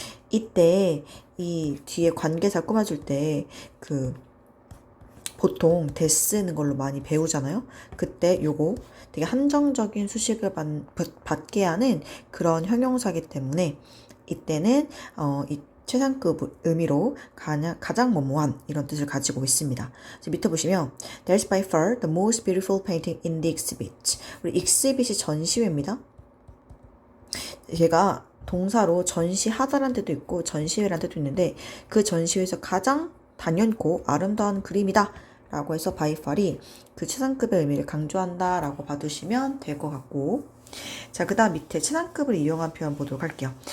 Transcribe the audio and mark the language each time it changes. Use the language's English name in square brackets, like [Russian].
[Korean] 이때 이 뒤에 관계사 꾸며줄 때 보통 대 쓰는 걸로 많이 배우잖아요. 그때 요거 되게 한정적인 수식을 받게 하는 그런 형용사기 때문에 이때는 이 최상급 의미로 가장 뭐뭐한 이런 뜻을 가지고 있습니다. [English] 밑에 보시면 There's by far the most beautiful painting in the exhibit. [Korean] 우리 exhibit이 전시회입니다. 얘가 동사로 전시하다라는 뜻도 있고 전시회라는 뜻도 있는데 그 전시회에서 가장 단연코 아름다운 그림이다. 라고 해서 by far이 그 최상급의 의미를 강조한다 라고 봐두시면 될 것 같고 자, 그 다음 밑에 최상급을 이용한 표현 보도록 할게요.